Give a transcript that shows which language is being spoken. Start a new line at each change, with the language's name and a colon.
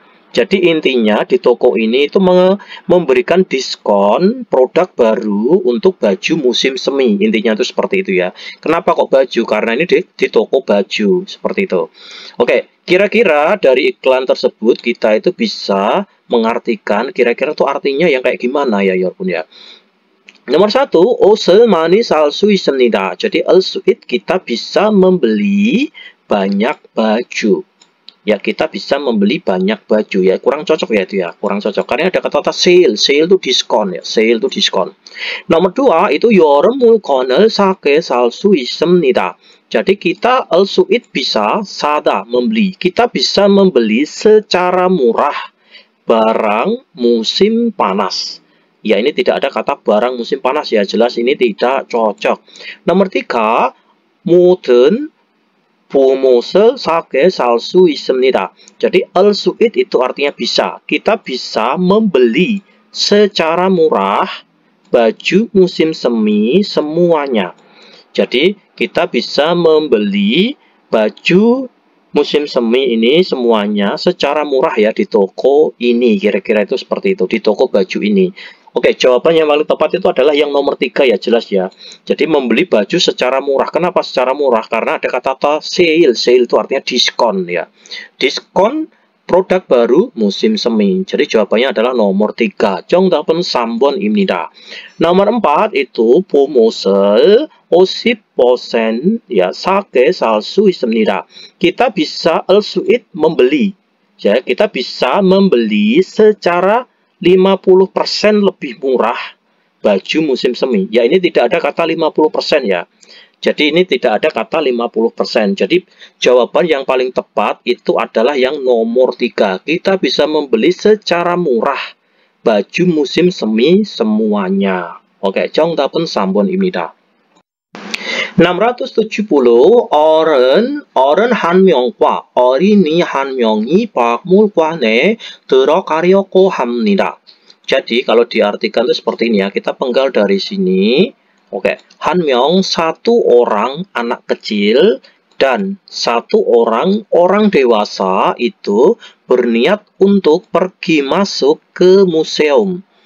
Indonesian: Jadi intinya di toko ini itu memberikan diskon produk baru untuk baju musim semi. Intinya itu seperti itu ya. Kenapa kok baju? Karena ini di toko baju. Seperti itu. Oke, kira-kira dari iklan tersebut kita itu bisa mengartikan kira-kira itu artinya yang kayak gimana ya Yorpun ya.
Korean: Nomor 1, 옷을 많이 살 수 있습니다.
Indonesian: Jadi al-su'id kita bisa membeli banyak baju. Ya, kita bisa membeli banyak baju ya. Kurang cocok ya itu ya, kurang cocok. Karena ada kata sale. Sale itu diskon ya. Sale itu diskon.
Korean: Nomor 2 itu 여러 물건을 싸게 살 수 있습니다.
Indonesian: Jadi kita al-su'id bisa sada membeli. Kita bisa membeli secara murah barang musim panas. Ya, ini tidak ada kata barang musim panas ya, jelas ini tidak cocok.
Korean: Nomor 3, 모든 봄옷을 싸게 살 수 있습니다.
Indonesian: Jadi al-su'id itu artinya bisa. Kita bisa membeli secara murah baju musim semi semuanya. Jadi kita bisa membeli baju musim semi ini semuanya secara murah ya di toko ini. Kira-kira itu seperti itu, di toko baju ini. Oke, jawaban yang paling tepat itu adalah yang nomor 3 ya, jelas ya. Jadi membeli baju secara murah. Kenapa secara murah? Karena ada kata sale. Sale itu artinya diskon ya. Diskon produk baru musim semi. Jadi jawabannya adalah nomor 3.
Korean: 정답은 3번입니다. Nomor 4 itu 봄옷을 50% ya 싸게 살 수 있습니다.
Indonesian: Kita bisa al-su'id membeli. Ya, kita bisa membeli secara 50% lebih murah baju musim semi. Ya, ini tidak ada kata 50% ya. Jadi ini tidak ada kata 50%. Jadi jawaban yang paling tepat itu adalah yang nomor 3. Kita bisa membeli secara murah baju musim semi semuanya.
Korean: Oke, 정답은 3번입니다. 670. 어른 한 명과 어린이 한 명이 박물관에 들어가려고 합니다.
Indonesian: Jadi kalau diartikan itu seperti ini ya, kita penggal dari sini. Oke, 한 명, satu orang anak kecil dan satu orang dewasa itu berniat untuk pergi masuk ke museum.